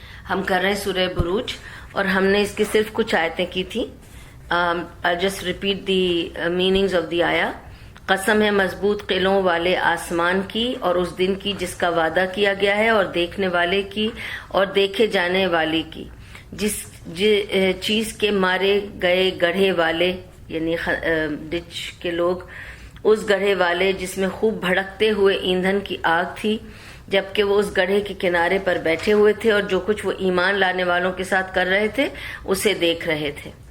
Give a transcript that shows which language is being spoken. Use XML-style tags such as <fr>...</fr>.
<ur>ہم کر رہے ہیں سورہ بروج اور ہم نے اس کی صرف کچھ آیتیں کی تھی.</ur> <en>I'll just repeat the meanings of the ayah.</en> <ur>قسم ہے مضبوط قلعوں والے آسمان کی اور اس دن کی جس کا وعدہ کیا گیا ہے اور دیکھنے والے کی اور دیکھے جانے والے کی جس چیز کے مارے گئے گڑھے والے یعنی ڈچ کے لوگ اس گڑھے والے جس میں خوب بھڑکتے ہوئے ایندھن کی آگ تھی جبکہ وہ اس گڑھے کے کنارے پر بیٹھے ہوئے تھے اور جو کچھ وہ ایمان لانے والوں کے ساتھ کر رہے تھے اسے دیکھ رہے تھے.</ur>